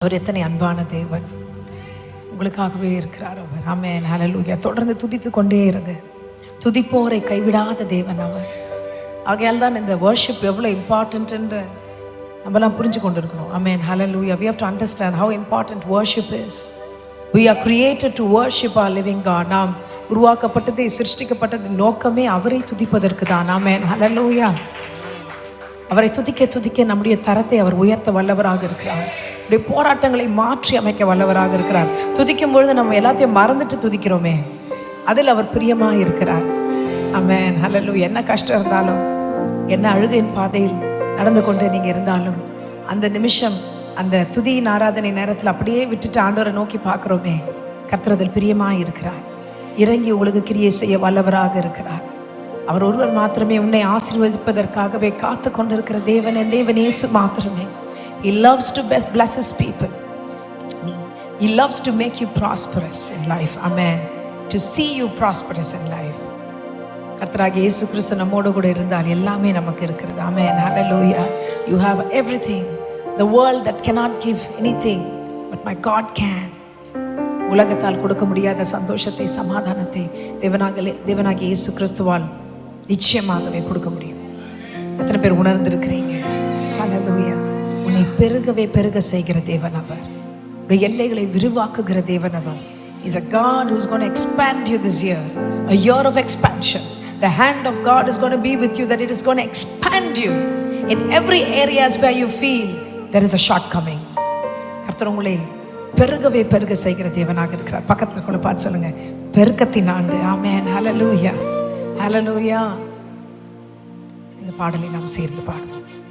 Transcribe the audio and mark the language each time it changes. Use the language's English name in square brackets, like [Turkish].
[Tamil] அவர் எத்தனை அன்பான தேவன், உங்களுக்காகவே இருக்கிறார் அவர். ஆமென், ஹல்லேலூயா. தொடர்ந்து துதித்து கொண்டே இருங்க. துதிப்போரை கைவிடாத தேவன் அவர். ஆகையால் தான் இந்த வர்ஷிப் எவ்வளோ இம்பார்ட்டன்ட் என்று நம்மலாம் புரிஞ்சு கொண்டு இருக்கணும். ஆமென், ஹல்லேலூயா. [English] We have to understand how important worship is. We are created to worship our living God. [Tamil] நாம் உருவாக்கப்பட்டது, சிருஷ்டிக்கப்பட்டது நோக்கமே அவரை துதிப்பதற்கு தான். ஆமென், ஹல்லேலூயா. அவரை துதிக்க துதிக்க நம்முடைய தரத்தை அவர் உயர்த்த வல்லவராக இருக்கிறார். போராட்டங்களை மாற்றி அமைக்க வல்லவராக இருக்கிறார். துதிக்கும் பொழுது நம்ம எல்லாத்தையும் மறந்துட்டு துதிக்கிறோமே, அதில் அவர் பிரியமாக இருக்கிறார். ஆமென், ஹல்லேலூயா. என்ன கஷ்டம் இருந்தாலும், என்ன அழுகையின் பாதையில் நடந்து கொண்டு நீங்கள் இருந்தாலும், அந்த நிமிஷம் அந்த துதியின் ஆராதனை நேரத்தில் அப்படியே விட்டுட்டு ஆண்டவரை நோக்கி பார்க்குறோமே, கர்த்தர் அதில் பிரியமாக இருக்கிறார். இறங்கி உங்களுக்கு கிரியை செய்ய வல்லவராக இருக்கிறார். அவர் ஒருவர் மாத்திரமே உன்னை ஆசீர்வதிப்பதற்காகவே காத்து கொண்டிருக்கிற தேவன், என் தேவன் இயேசு மாத்திரமே. [English] He loves to bless his people. He loves to make you prosperous in life. Amen. To see you prosperous in life. [Tamil] கர்த்தராகிய இயேசு கிறிஸ்து நம்மோடு கூட இருந்தால் எல்லாமே நமக்கு இருக்கிறது. [English] Amen. Hallelujah. You have everything. The world that cannot give anything, but my God can. [Tamil] உலகத்தால் கொடுக்க முடியாத சந்தோஷத்தை, சமாதானத்தை தேவனாகிய இயேசு கிறிஸ்துவால் நிச்சயமாகவே கொடுக்க முடியும். எத்தனை பேர் உணர்ந்திருக்கிறீங்க? ஹல்லேலூயா. உன்னை பெருகவே பெருக செய்கிற தேவன் அவர். உன்னுடைய எல்லைகளை விரிவாக்குகிற தேவன் அவர். [English] He's a God who's going to expand you this year. A year of expansion. The hand of God is going to be with you, that it is going to expand you in every areas where you feel there is a shortcoming. [Tamil] கர்த்தர் உங்களை பெருகவே பெருக செய்கிற தேவனாக இருக்கிறார். பக்கத்தில் கூட பார்த்து சொல்லுங்க, பெருக்கத்தின் ஆண்டு. ஆமென், ஹல்லேலூயா, ஹல்லேலூயா. இந்த பாடலை நாம் சேர்ந்து பாடுவோம்.